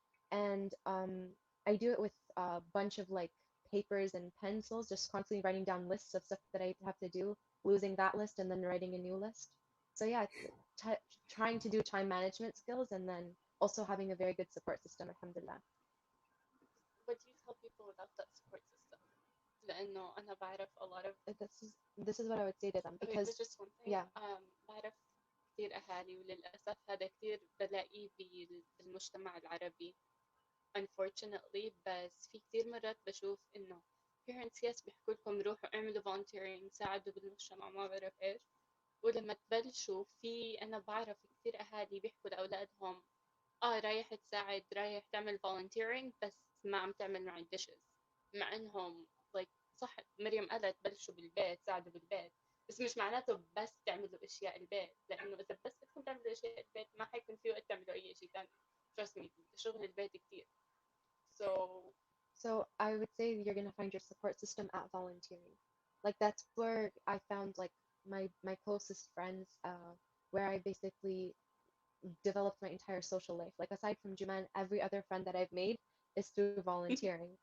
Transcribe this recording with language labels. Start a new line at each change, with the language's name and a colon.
English: And I do it with a bunch of like papers and pencils, just constantly writing down lists of stuff that I have to do, losing that list, and then writing a new list. So yeah, it's trying to do time management skills and then also having a very good support system, alhamdulillah. What do you tell people about that support system?
Arabic: لأنه أنا بعرف
English: a lot of This is what I would say to them okay, because there's just one thing. yeah.
Arabic: بعرف كثير أهالي وللأسف هذا كثير بلاقيه بالمجتمع العربي unfortunately. بس في كثير مرات بشوف إنه
English: parents yes
Arabic: بيحكوا لكم روحوا اعملوا volunteering ساعدوا بالمجتمع ما بعرف إيش. ولما تبلشوا أنا بعرف كثير أهالي بيحكوا لأولادهم رايح تساعد رايح تعمل volunteering بس ما عم تعمل معي dishes مع إنهم like صح مريم قالت بلشوا بالبيت ساعدوا بالبيت بس مش معناته بس تعملوا أشياء البيت لأنه إذا بس بدكم تعملوا أشياء البيت ما حيكون في وقت تعملوا أي شيء ثاني.
English: trust me
Arabic: شغل البيت كثير.
English: so So I would say you're gonna find your support system at volunteering. Like that's where I found like my closest friends, where I basically developed my entire social life. Like aside from Juman, every other friend that I've made is through volunteering.